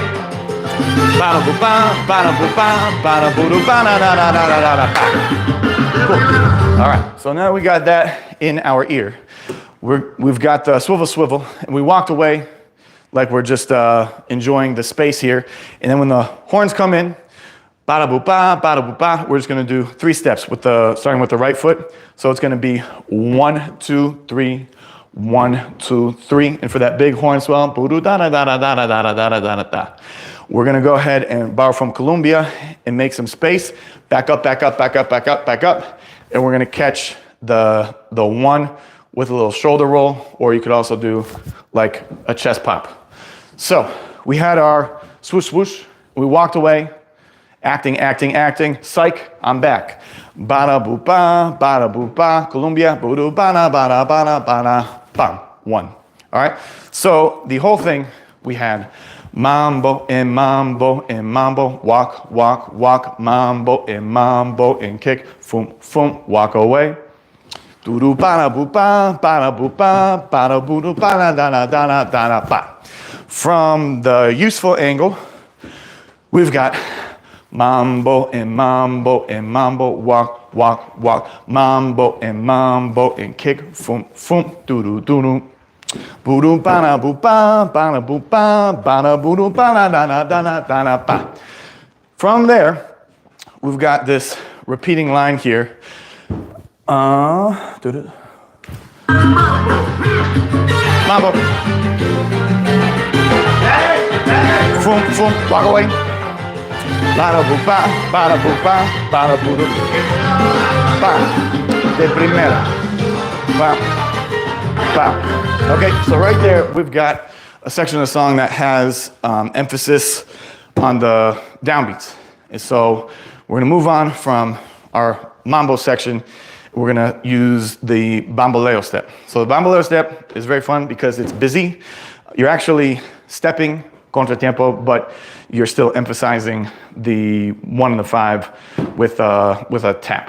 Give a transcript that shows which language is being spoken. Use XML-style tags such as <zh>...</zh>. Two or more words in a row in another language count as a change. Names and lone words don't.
<en>Cool. All right, so now we got that in our ear. We've got the swivel, swivel, and we walked away like we're just enjoying the space here. And then when the horns come in, bada-boop-ba, we're just gonna do 3 steps starting with the right foot. So it's gonna be 1, 2, 3, 1, 2, 3. And for that big horn swell, we're gonna go ahead and borrow from Colombia and make some space. Back up, back up, back up, back up, back up. And we're gonna catch the 1 with a little shoulder roll, or you could also do like a chest pop. So we had our swoosh, swoosh. We walked away, acting, acting, acting. Psych, I'm back. Bada boop ba, Colombia, boodo bada, bam, 1. All right. So the whole thing we had mambo and mambo and mambo, walk, walk, walk, mambo and kick, foom, foom, walk away. Doo bada boop ba, bada boodo bada da ba. From the useful angle, we've got mambo and mambo and mambo, walk, walk, walk, mambo and kick, foom, foom, doo doo. Boodo bada boop ba, bada boodo bada ba. From there, we've got this repeating line here. Mambo. Foom, foom, walk away. Bada boop ba, bada boodo.</en> <es>Ba. De primera. Ba. Ba.</es> <en>Okay, so right there, we've got a section of the song that has emphasis on the downbeats. And so we're gonna move on from our Mambo section, we're gonna use the Bamboleo step. So the Bamboleo step is very fun because it's busy. You're actually stepping contratiempo, but you're still emphasizing the 1 and the 5 with a tap.</en>